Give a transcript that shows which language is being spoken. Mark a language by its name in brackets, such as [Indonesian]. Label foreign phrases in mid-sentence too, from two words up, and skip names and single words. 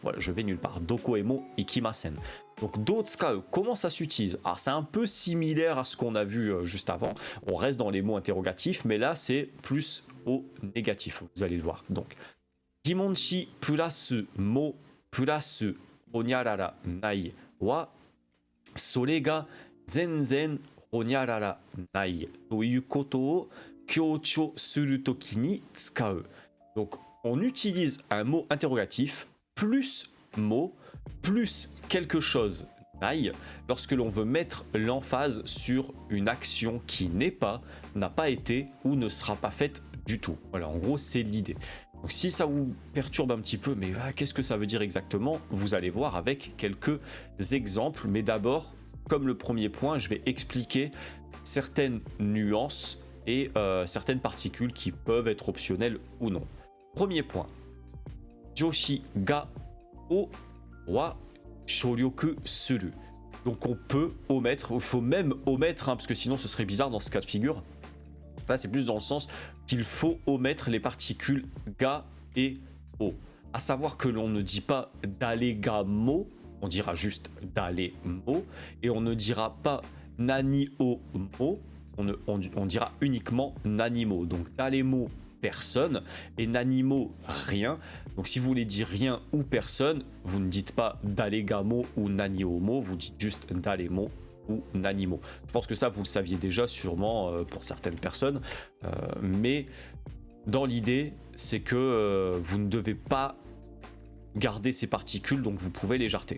[French] Voilà, je vais nulle part. [Japanese] どこへも行きません. [French] Donc, dotsukae, comment ça s'utilise? Alors, c'est un peu similaire à ce qu'on a vu juste avant. On reste dans les mots interrogatifs, mais là, c'est plus au négatif. Vous allez le voir. Donc, [Japanese] 疑問詞 plus も plus ほにゃらら ない は それ が 全然 ほにゃらら ない という こと を 強調 する とき に 使う. [French] Donc, on utilise un mot interrogatif plus mot plus quelque chose nai lorsque l'on veut mettre l'emphase sur une action qui n'est pas, n'a pas été ou ne sera pas faite du tout. Voilà, en gros, c'est l'idée. Donc si ça vous perturbe un petit peu, mais qu'est-ce que ça veut dire exactement? Vous allez voir avec quelques exemples. Mais d'abord, comme le premier point, je vais expliquer certaines nuances et certaines particules qui peuvent être optionnelles ou non. Premier point. [Japanese] 助詞がをは省略する. [French] Donc on peut omettre, il faut même omettre, hein, parce que sinon ce serait bizarre dans ce cas de figure. Là c'est plus dans le sens qu'il faut omettre les particules ga et o. À savoir que l'on ne dit pas dalegamo, on dira juste dalemo, et on ne dira pas [Japanese] 何をも, [French] on dira uniquement nanimo. Donc dalemo, personne, et nanimo, rien. Donc si vous voulez dire rien ou personne, vous ne dites pas dalegamo ou naniomo, vous dites juste dalemo ou nanimo. Je pense que ça vous le saviez déjà sûrement pour certaines personnes, mais dans l'idée c'est que vous ne devez pas garder ces particules, donc vous pouvez les jarter.